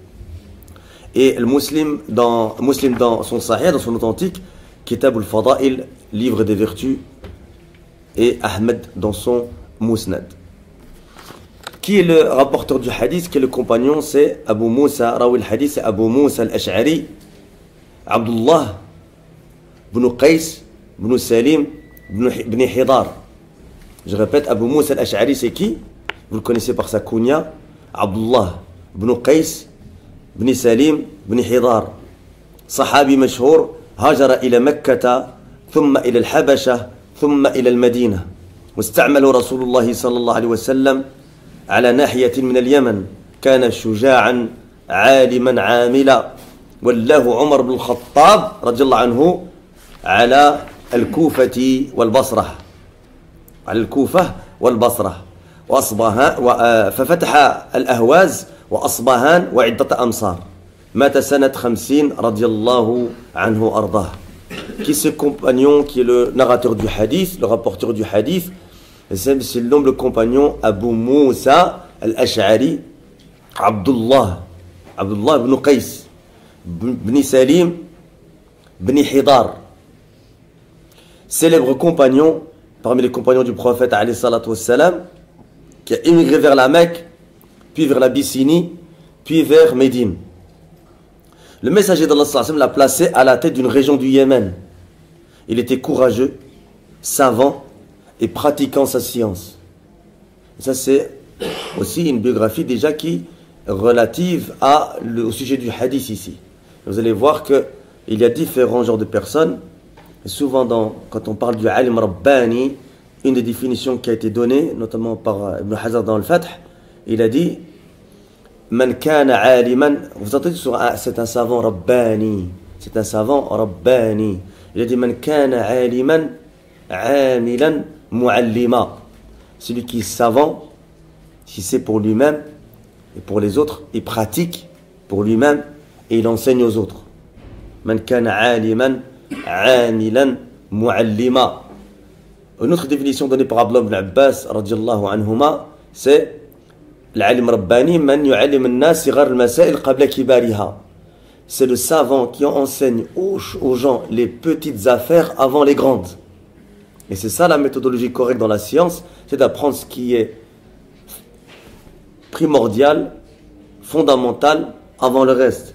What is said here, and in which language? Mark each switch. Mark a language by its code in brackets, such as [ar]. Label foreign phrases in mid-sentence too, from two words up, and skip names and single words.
[fr] Et le Muslim dans son Sahih, dans son authentique, Kitab al-Fada'il, livre des vertus, et Ahmed dans son Musnad. Qui est le rapporteur du hadith? Qui est le compagnon? C'est Abu Moussa, [ar] راوي الحديث, [fr] c'est Abu Moussa al-Ash'ari, Abdullah ibn Qais, ibn Salim, ibn Hidar. Je répète, Abu Moussa al-Ash'ari, c'est qui? Vous le connaissez par sa kunya, Abdullah ibn Qais, ibn Salim, ibn Hidar. [ar] صحابي مشهور هاجر إلى مكة ثم إلى الحبشة ثم إلى المدينة واستعمله رسول الله صلى الله عليه وسلم على ناحية من اليمن كان شجاعا عالما عاملا ولاه عمر بن الخطاب رضي الله عنه على الكوفة والبصرة على الكوفة والبصرة ففتح الأهواز وأصبهان وعدة أمصار مات سنة 50 رضي الله عنه أرضاه. [fr] Qui est ce compagnon qui est le narrateur du hadith, le rapporteur du hadith? C'est le noble compagnon Abu Moussa al-Ash'ari, Abdullah ibn Qais, ibn Salim, ibn Hidar. Célèbre compagnon, parmi les compagnons du prophète [ar] عليه الصلاة والسلام, [fr] qui a émigré vers la Mecque, puis vers l'Abyssinie, puis vers Médine. Le messager d'Allah l'a placé à la tête d'une région du Yémen. Il était courageux, savant et pratiquant sa science. Et ça, c'est aussi une biographie déjà qui est relative au sujet du hadith ici. Vous allez voir qu'il y a différents genres de personnes. Et souvent, quand on parle du [ar] عالم رباني, [fr] une des définitions qui a été donnée, notamment par Ibn Hazar dans le Fath, il a dit [ar] من كان عالما, [fr] vous entendez sur c'est un savant rabbani, c'est un savant rabbani. Il a dit [ar] من كان عالما عاملا معلما. [fr] Celui qui est savant, si c'est pour lui-même et pour les autres, il pratique pour lui-même et il enseigne aux autres. [ar] من كان عالما عاملا معلما. [fr] Une autre définition donnée par Abdullah ibn Abbas [ar] radiyallahu anhuma, c'est العالم رباني من يعلم الناس صغار المسائل قبل كبارها. [fr] C'est le savant qui enseigne aux gens les petites affaires avant les grandes. Et c'est ça la méthodologie correcte dans la science, c'est d'apprendre ce qui est primordial, fondamental avant le reste.